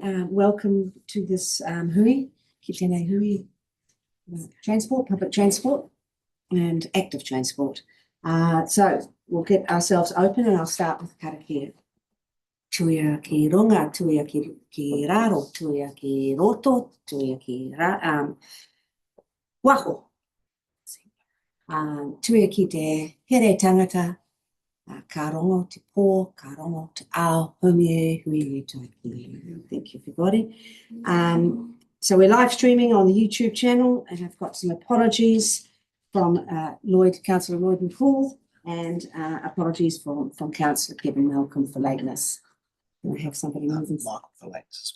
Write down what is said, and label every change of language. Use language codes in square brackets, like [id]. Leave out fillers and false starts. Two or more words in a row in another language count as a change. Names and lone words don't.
[en] Welcome to this hui, [mi] ki tēnei hui, [en] transport, public transport and active transport. So we'll get ourselves open and I'll start with karakia. [mi] Tuia ki ronga, tuia ki raro, tuia ki roto, tuia ki waho. Tuia ki te here tangata, ka rongo te pō, ka rongo te ao, homie, hui taiki. [en] Thank you, everybody. So we're live streaming on the YouTube channel, and I've got some apologies from Councillor Lloyd McCall, and apologies from Councillor Kevin Malcolm for lateness. Can I have somebody moving? Michael for lateness as well.